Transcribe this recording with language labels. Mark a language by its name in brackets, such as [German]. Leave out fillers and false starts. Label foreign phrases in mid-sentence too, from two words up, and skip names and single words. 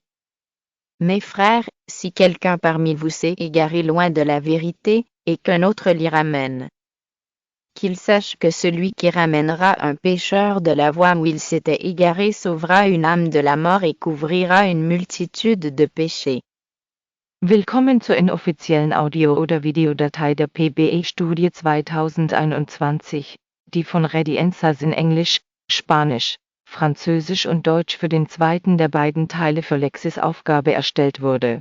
[French] Mes frères, si quelqu'un parmi vous s'est égaré loin de la vérité, et qu'un autre l'y ramène, qu'il sache que celui qui ramènera un pécheur de la voie où il s'était égaré sauvera une âme de la mort et couvrira une multitude de péchés. [German] Willkommen zur inoffiziellen Audio- oder Videodatei der PBE-Studie 2021, die von Ready Answers in Englisch, Spanisch, Französisch und Deutsch für den zweiten der beiden Teile für Lexis Aufgabe erstellt wurde.